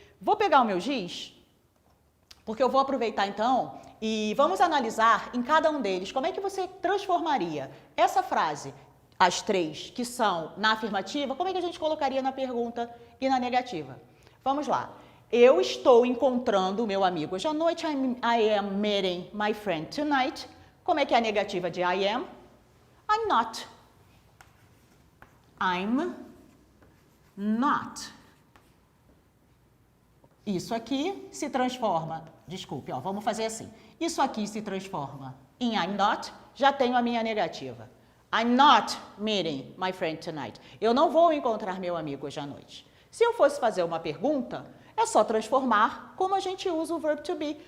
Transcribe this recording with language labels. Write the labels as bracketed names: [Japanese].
[Portuguese] Vou pegar o meu giz, porque eu vou aproveitar então e vamos analisar em cada um deles como é que você transformaria essa frase, as três que são na afirmativa, como é que a gente colocaria na pergunta e na negativa. Vamos lá. Eu estou encontrando o meu amigo hoje à noite. [English] I am meeting my friend tonight. [Portuguese] Como é que é a negativa de [English] I am? I'm not. I'm not. [Portuguese] Isso aqui se transforma, desculpe, vamos fazer assim. Isso aqui se transforma em [English] I'm not, [Portuguese] já tenho a minha negativa. [English] I'm not meeting my friend tonight. [Portuguese] Eu não vou encontrar meu amigo hoje à noite. Se eu fosse fazer uma pergunta, é só transformar como a gente usa o verbo to be.